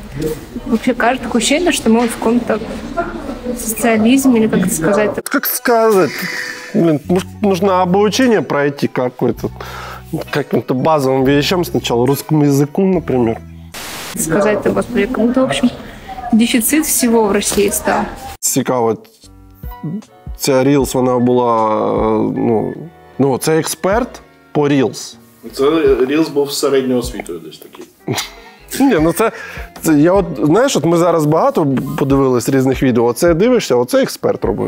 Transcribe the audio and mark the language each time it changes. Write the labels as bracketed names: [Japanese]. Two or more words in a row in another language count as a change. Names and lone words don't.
[Russian] Вообще кажется такое ощущение, что мы в каком-то социализм, или как это сказать? Как сказать? Блин, может, нужно обучение пройти каким-то базовым вещам сначала, русскому языку, например. Сказать-то, господи, как будто, в общем, дефицит всего в России стал. [Ukrainian] Цікаво, ця Reels, вона була, це експерт по Reels. Це Reels був з середньою освітою десь такий. Ні, це я знаєш, ми зараз багато подивились різних відео, оце дивишся, оце експерт робив.